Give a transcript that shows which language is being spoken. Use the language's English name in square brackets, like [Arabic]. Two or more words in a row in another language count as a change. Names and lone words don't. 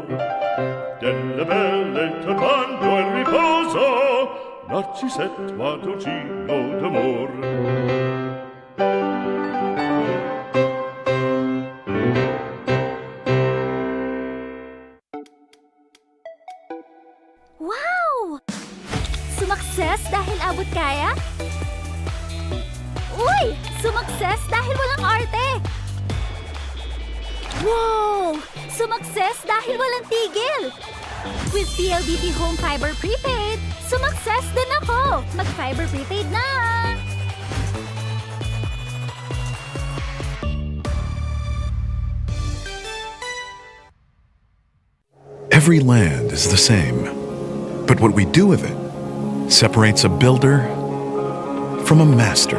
[Italian] Delle belle turbando al riposo, Narcisetto ad un gino d'amor. Wow! [Filipino] Sumakses dahil abot kaya? Uy! Sumakses dahil walang arte! Wow! Sumakses dahil walang tigil! With PLDT Home Fiber Prepaid, sumakses din ako! Mag-Fiber Prepaid na! [English] Every land is the same. But what we do with it separates a builder from a master.